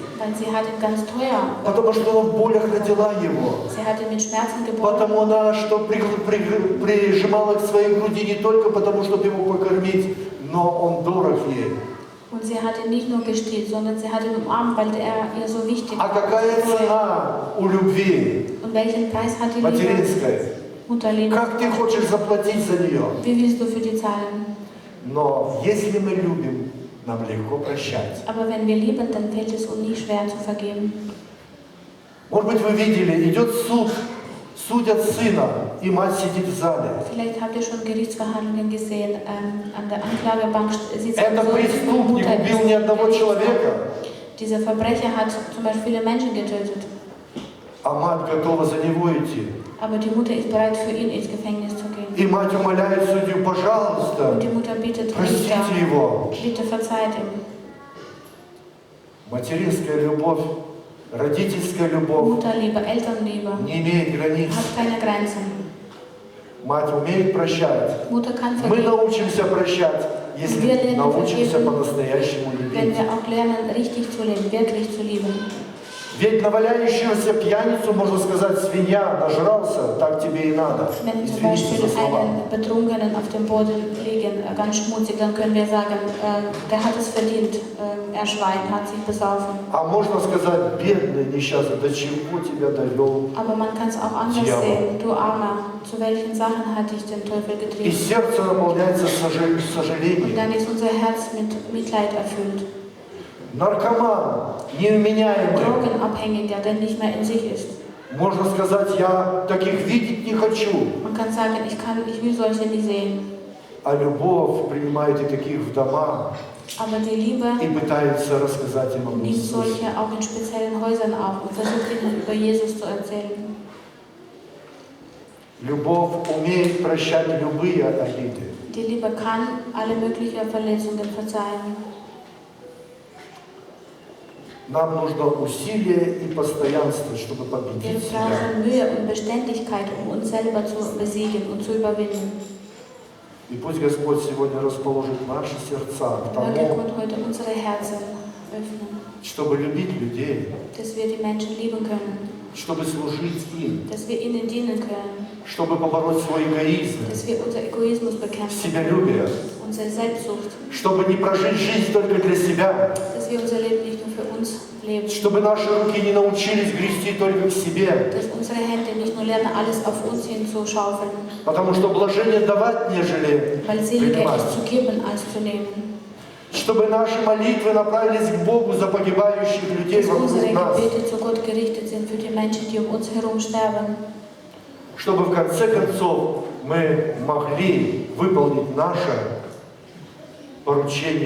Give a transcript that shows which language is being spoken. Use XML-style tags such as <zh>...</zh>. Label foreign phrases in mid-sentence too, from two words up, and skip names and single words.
<de>Weil sie hat ihn ganz teuer.</de> <ru>Потому что она в болях родила его.</ru> <de>Sie hat ihn mit Schmerzen geboren.</de> <ru>Потому она что прижимала к своей груди не только потому, чтобы его покормить, но он дорог ей.</ru> <de>Und sie hat ihn nicht nur gestillt, sondern sie hat ihn umarmt, weil er ihr so wichtig</de> <ru>А</ru> <de>war.</de> <ru>какая цена у любви</ru> <de>Und welchen Preis hat die Liebe?</de> <ru>материнской?</ru> <de>Mutterliebe.</de> <ru>Как ты хочешь заплатить за нее?</ru> <de>Wie willst du für die zahlen?</de> <ru>Но если мы любим, нам легко прощать.</ru> <de>Aber wenn wir lieben, dann fällt es uns nicht schwer zu vergeben.</de> <ru>Может быть, вы видели, идет суд, судят сына, и мать сидит в зале.</ru> <de>Vielleicht habt ihr schon Gerichtsverhandlungen gesehen. An der Anklagebank sitzt</de> <ru>Это</ru> <de>so</de> <ru>преступник, убил ни одного человека,</ru> <de>Dieser Verbrecher hat zum Beispiel viele Menschen getötet.</de> <ru>а мать готова за него идти.</ru> <de>Aber die Mutter ist bereit, für ihn ins Gefängnis zu gehen.</de> <ru>И мать умоляет судью, пожалуйста,</ru> <de>Und die Mutter bittet</de> <ru>простите</ru> <de>Richter,</de> <ru>его.</ru> <de>bitte verzeiht ihm.</de> <ru>Материнская любовь, родительская любовь</ru> <de>Mutterliebe, Elternliebe</de> <ru>не имеет границ.</ru> <de>hat keine Grenzen.</de> <ru>Мать умеет прощать.</ru> <de>Mutter kann</de> <ru>Мы</ru> <de>vergeben,</de> <ru>научимся прощать, если научимся по-настоящему</ru> <de>wenn</de> <ru>любить.</ru> <de>wir auch lernen, richtig zu leben, wirklich zu lieben.</de> <ru>Ведь наваляющегося пьяницу, можно сказать, свинья, нажрался, так тебе и надо.</ru> <de>Wenn zum</de> <ru>Извините</ru> <de>Beispiel</de> <ru>за слова.</ru> <de>einen Betrunkenen auf dem Boden liegen, ganz schmutzig, dann können wir sagen, der hat es verdient, er Schwein, hat sich besaufen.</de> <ru>А можно сказать, бедный, несчастный, до чего тебя довел?</ru> <de>Aber man kann es auch anders</de> <ru>Дьявол.</ru> <de>sehen. Du Armer, zu welchen Sachen hat dich der Teufel</de> <ru>И</ru> <de>getrieben?</de> <ru>сердце наполняется</ru> <de>Und</de> <ru>сожалением.</ru> <de>dann ist unser Herz mit Mitleid erfüllt.</de> <ru>Наркоман, невменяемый.</ru> <de>Drogenabhängiger, der nicht mehr in sich ist.</de> <ru>Можно сказать, я таких видеть не хочу.</ru> <de>Man kann sagen, ich will solche nicht sehen.</de> <ru>А любовь принимает и таких в дома</ru> <de>Aber die Liebe</de> <ru>и пытается рассказать им об</ru> <de>nimmt</de> <ru>Иисусе.</ru> <de>solche auch in speziellen Häusern auf und versucht ihnen über Jesus zu erzählen.</de> <ru>Любовь умеет прощать любые обиды.</ru> <de>Die Liebe kann alle möglichen Verletzungen verzeihen.</de> <ru>Нам нужно усилие и постоянство, чтобы</ru> <de>Wir</de> <ru>победить себя.</ru> <de>brauchen Mühe und Beständigkeit, um uns selber zu besiegen und zu überwinden.</de> <ru>И пусть Господь сегодня расположит наши сердца к</ru> <de>Möge</de> <ru>тому,</ru> <de>Gott heute unsere Herzen öffnen,</de> <ru>чтобы любить людей,</ru> <de>dass wir die Menschen lieben können,</de> <ru>чтобы служить им,</ru> <de>dass wir ihnen dienen können,</de> <ru>чтобы побороть свой эгоизм,</ru> <de>dass wir unser Egoismus bekämpfen,</de> <ru>себялюбие,</ru> <de>unsere Selbstsucht,</de> <ru>чтобы не прожить жизнь только для себя,</ru> <de>dass wir unser Leben nicht nur für uns leben,</de> <ru>чтобы наши руки не научились грести только к себе,</ru> <de>dass unsere Hände nicht nur lernen, alles auf uns hinzuschaufeln,</de> <ru>потому что блажение давать, нежели</ru> <de>weil seliger</de> <ru>принимать.</ru> <de>ist zu geben als zu nehmen.</de> <ru>Чтобы наши молитвы направились к Богу за погибающих людей</ru> <de>Dass unsere</de> <ru>вокруг нас,</ru> <de>Gebete zu Gott gerichtet sind für die Menschen, die um uns herum sterben.</de> <ru>чтобы в конце концов мы могли выполнить наше поручение</ru>